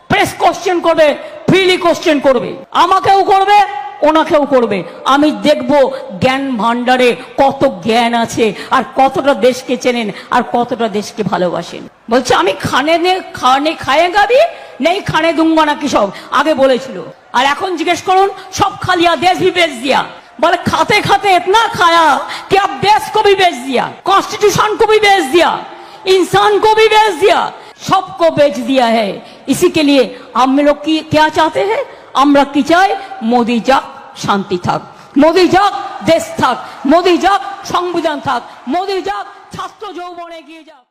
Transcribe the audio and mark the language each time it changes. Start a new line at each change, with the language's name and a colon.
Bangla: Press question করবে, freely question করবে, আমাকেও করবে, ওনাকেও করবে। আমি দেখব জ্ঞান ভান্ডারে কত জ্ঞান আছে আর কতটা দেশকে চেনেন আর কতটা দেশকে ভালোবাসেন। বলছে আমি
Hindi: খানে খায়েগা भी नहीं खाने दूंगा
Bangla: নাকি সব আগে বলেছিল। আর এখন জিজ্ঞেস করুন সব
Hindi: खा लिया, देश भी बेच दिया। बोले खाते खाते इतना खाया कि अब देश को भी बेच दिया, कॉन्स्टिट्यूशन को भी बेच दिया, इंसान को भी बेच दिया, सबको बेच दिया है। इसी के लिए हम लोग की क्या चाहते हैं?
Bangla: আমরা কি চাই? মোদি যাক, শান্তি থাক, মোদি যাক, দেশ থাক, মোদি যাক, সংবিধান থাক, মোদি যাক, ছাত্র যৌবন এগিয়ে যাক।